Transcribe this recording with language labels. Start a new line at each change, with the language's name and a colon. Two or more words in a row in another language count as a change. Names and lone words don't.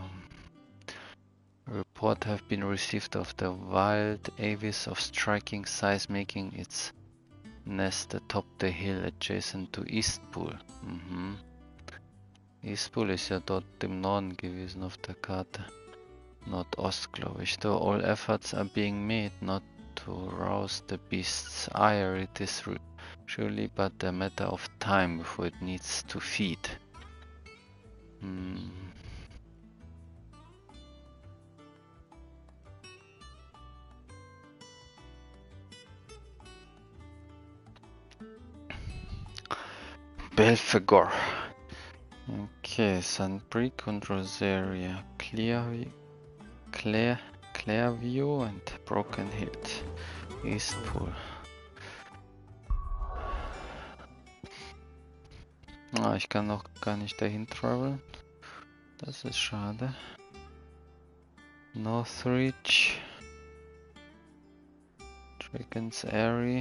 English: Report have been received of the wild avis of striking size making its nest atop the hill adjacent to Eastpool. Mhm.
German: Eastpool ist ja dort im Norden gewesen auf der Karte. Nordost, glaube ich.
English: Though all efforts are being made not to rouse the beast's ire, it is surely but a matter of time before it needs to feed. Belphegor.
German: Okay, Sunbrick und Rosaria.
English: Clairview and Broken Hill. Eastpool.
German: Ah, ich kann noch gar nicht dahin traveln. Das ist schade. Northridge. Dragon's Airy.